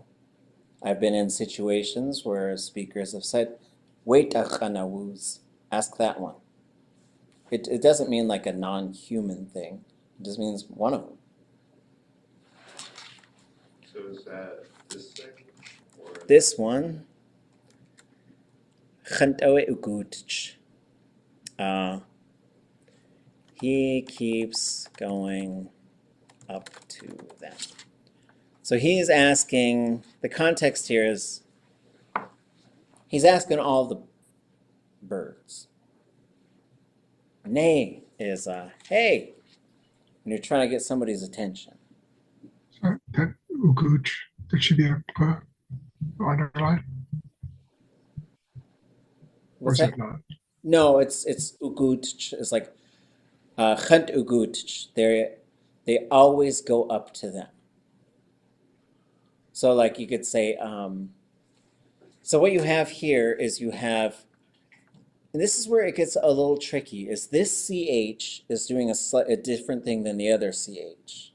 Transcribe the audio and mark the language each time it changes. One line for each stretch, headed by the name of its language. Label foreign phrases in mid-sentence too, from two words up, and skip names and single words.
English: I've been in situations where speakers have said, wait achanawuz, Ask that one. It doesn't mean like a non-human thing. It just means one of them. So is that this thing? Or This one, ʼatudli.átk. He keeps going up to them. So he's asking, the context here is, he's asking all the birds. Nay is, hey, when you're trying to get somebody's attention. So that ʼugooch, that should be a underline, or What's is that? it not? No, it's ʼugooch. It's like ʼugooch. They always go up to them. So like you could say, so what you have here is you have, and this is where it gets a little tricky, is this CH is doing a different thing than the other CH.